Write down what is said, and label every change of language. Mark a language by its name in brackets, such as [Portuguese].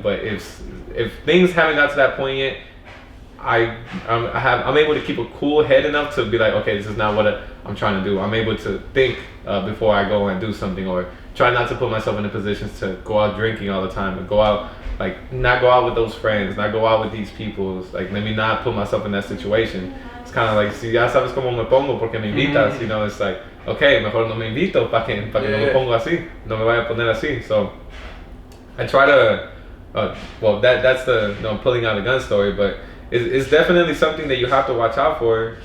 [English] But if things haven't got to that point yet, I'm able to keep a cool head enough to be like, okay, this is not what I'm trying to do. I'm able to think before I go and do something, or try not to put myself in the positions to go out drinking all the time, and go out, like, not go out with those friends, not go out with these people. Like, let me not put myself in that situation. It's kind of like, [Spanish] si ya sabes cómo me pongo porque me invitas, [English] it's like, okay, [Spanish] mejor no me invito para que no me pongo así, no me vaya a poner así. [English] So I try to, that's the pulling out a gun story, but it's definitely something that you have to watch out for.